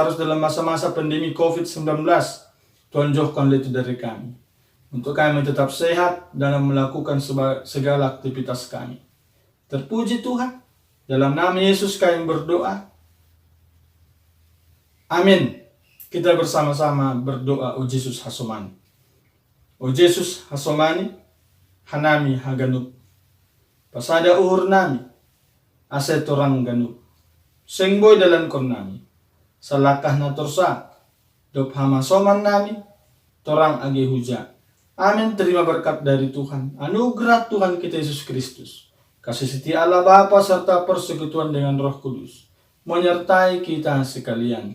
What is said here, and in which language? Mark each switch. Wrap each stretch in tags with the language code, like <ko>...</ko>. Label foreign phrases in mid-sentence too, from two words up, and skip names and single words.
<id>Secara dalam masa-masa pandemi COVID-19, Tuhan jauhkan itu dari kami. untuk kami tetap sehat dalam melakukan segala aktivitas kami. Terpuji Tuhan, dalam nama Yesus kami berdoa. Amin. Kita bersama-sama berdoa</id> <bts>o Jesus hasomani. O Jesus hasomani, hanami haganup. Pasada uhur nami, ase torang ganup. Sengboy dalam kon nami, salakah na torsa, dop hamasoman nami, torang agi huja. Amin.</bts> <id>Terima berkat dari Tuhan, anugerah Tuhan kita Yesus Kristus, kasih setia Allah Bapa serta persekutuan dengan Roh Kudus menyertai kita sekalian.</id>